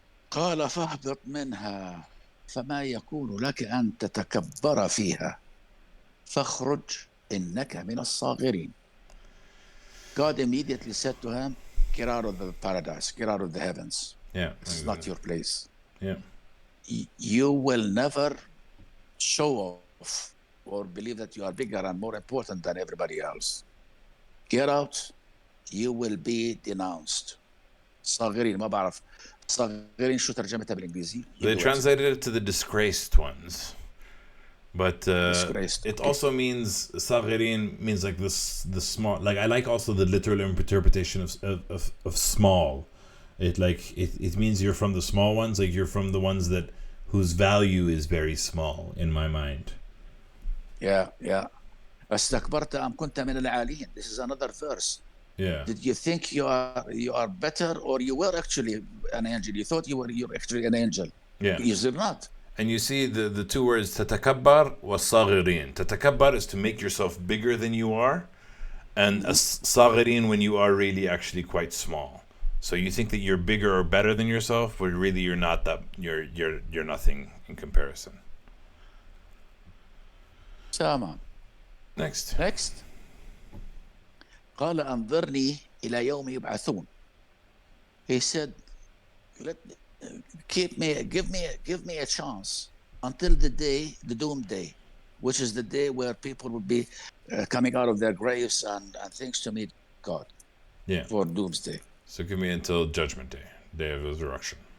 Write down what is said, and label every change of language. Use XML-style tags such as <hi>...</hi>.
<ar>قال فاهبط منها فما يكون لك أن تتكبر فيها فاخرج إنك من الصاغرين.</ar> <en>God immediately said to him, get out of the paradise, get out of the heavens. Yeah. This is not your place. Yeah. You will never show off or believe that you are bigger and more important than everybody else. Get out. You will be denounced.</en> <ar>صاغرين ما بعرف صاغرين شو ترجمتها بالانجليزي.</ar> <en>They translated it to the disgraced ones. But Disgraced. it Okay. also means صاغرين means like this the small. Like I like also the literal interpretation of small. It means you're from the small ones, like you're from the ones that whose value is very small in my mind. Yeah.</en> <ar>استكبرت أم كنت من العالين.</ar> <en>This is another verse. Yeah. Did you think you are better, or you were actually an angel? You thought you're actually an angel. Yeah. You're not. And you see the two words تتكبر والصاغرين. تتكبر is to make yourself bigger than you are, and الصاغرين when you are really actually quite small. So you think that you're bigger or better than yourself, but really you're not that. You're nothing in comparison.</en> <ar>تمام.</ar> <en>Next.</en> <ar>قال أنظرني إلى يوم يبعثون.</ar> <en>He said, give me a chance until the doomsday, which is the day where people will be coming out of their graves and things to meet God. Yeah. For doomsday. So give me until Judgment Day, Day of Resurrection.</en>